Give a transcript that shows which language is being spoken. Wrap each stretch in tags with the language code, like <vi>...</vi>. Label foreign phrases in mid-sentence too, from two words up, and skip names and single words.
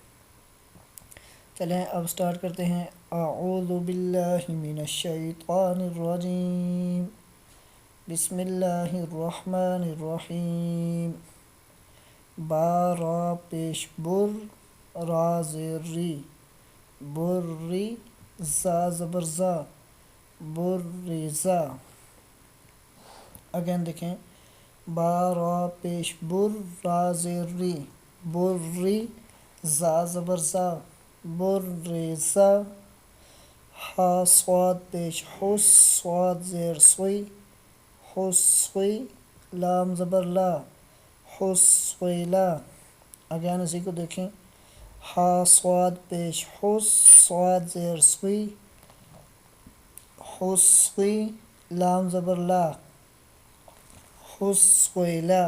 <ur>چلیں اب سٹارٹ کرتے ہیں۔</ur> <ar>اعوذ باللہ من الشیطان الرجیم، بسم اللہ الرحمن الرحیم۔</ar> <ur>با را پیش بر، را زیر ری، بری، زا زبر زا، بریزا۔ اگین دیکھیں، با را پیش بر، را زیر ری، بری، زا زبر زا، بریزا۔ ہا صاد پیش حس، صاد زیر سوئی، حسوی، لام زبر لا، حسویلا۔ اگین اسی کو دیکھیں، ہا صاد پیش حس، صاد زیر سوئی، حسوی، لام زبر لا، حسویلا۔</ur>